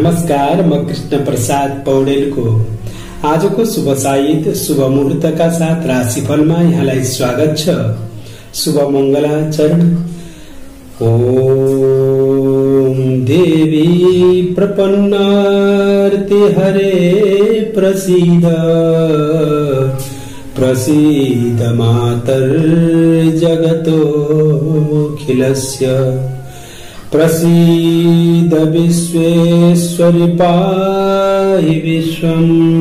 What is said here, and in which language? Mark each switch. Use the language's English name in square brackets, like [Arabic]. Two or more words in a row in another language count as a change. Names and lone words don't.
[Nepali] नमस्कार, म कृष्ण प्रसाद पौडेलको आजको शुभ साहित शुभ मुहूर्तका साथ राशिफलमा यहाँलाई स्वागत छ। शुभ मङ्गलाचरण। [Sanskrit] ओम देवी प्रपन्नार्ति हरे प्रसीद प्रसीद मातर्जगतोऽखिलस्य प्रसीद विश्वेश्वरि पाहि विश्वम्